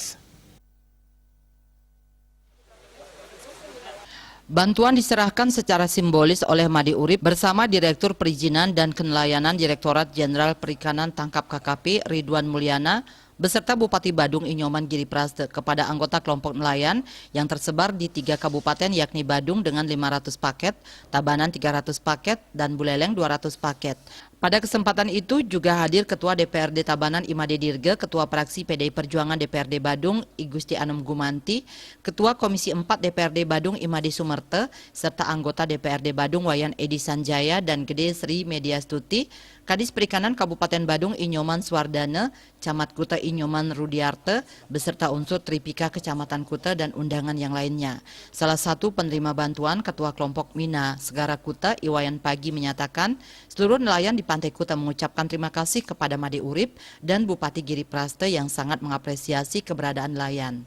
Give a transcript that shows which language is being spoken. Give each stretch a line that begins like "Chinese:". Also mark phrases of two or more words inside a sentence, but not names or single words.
Indonesian: Bantuan diserahkan secara simbolis oleh Imade Urip bersama Direktur Perizinan dan Kenelayanan Direktorat Jenderal Perikanan Tangkap KKP Ridwan Mulyana beserta Bupati Badung Inyoman Giripraste kepada anggota kelompok nelayan yang tersebar di 3 kabupaten yakni Badung dengan 500 paket, Tabanan 300 paket, dan Buleleng 200 paket. Pada kesempatan itu juga hadir Ketua DPRD Tabanan Imade Dirge, Ketua Praksi PDI Perjuangan DPRD Badung I Gusti Anom Gumanti, Ketua Komisi 4 DPRD Badung Imade Sumerte, serta anggota DPRD Badung Wayan Edi Sanjaya dan Gede Sri Mediastuti, Kadis Perikanan Kabupaten Badung Inyoman Swardana, Camat Kuta Inyoman Rudiarte, beserta unsur Tripika Kecamatan Kuta dan undangan yang lainnya. Salah satu penerima bantuan Ketua Kelompok Mina Segara Kuta Iwayan Pagi menyatakan seluruh nelayan di Pantai Kuta mengucapkan terima kasih kepada Imade Urip dan Bupati Giripraste yang sangat mengapresiasi keberadaan nelayan.